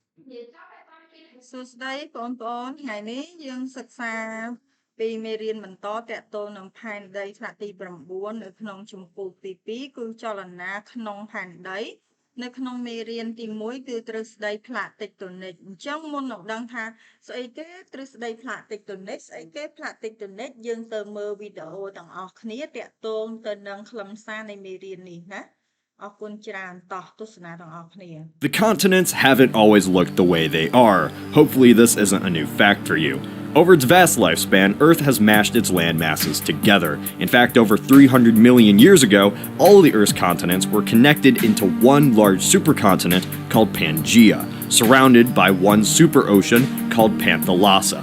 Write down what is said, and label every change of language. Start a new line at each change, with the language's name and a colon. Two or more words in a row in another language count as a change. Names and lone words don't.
Khmer: សួស្តីបងប្អូនថ្ងៃនេះយើងសិក្សាពីមេរៀនបន្តតាក់ទងនឹងផែនដីថ្នាក់ទី9នៅក្នុងជំពូកទី2គឺចលនាក្នុងផែនដីនៅក្នុងមេរៀនទី1គឺទ្រឹស្ដីផ្លាកតិកតូនិកអញ្ចឹងមុននឹងដឹងថាស្អីគេទ្រឹស្ដីផ្លាកតិកតូនិកស្អីគេផ្លាកតិកតូនិកយើងទៅមើលវីដេអូទាំងអស់គ្នាតាក់ទងទៅនឹងខ្លឹមសារនៃមេរៀននេះណា
English: The continents haven't always looked the way they are. Hopefully this isn't a new fact for you. Over its vast lifespan, Earth has mashed its land masses together. In fact, over 300 million years ago, all the Earth's continents were connected into one large supercontinent called Pangaea, surrounded by one superocean called Panthalassa.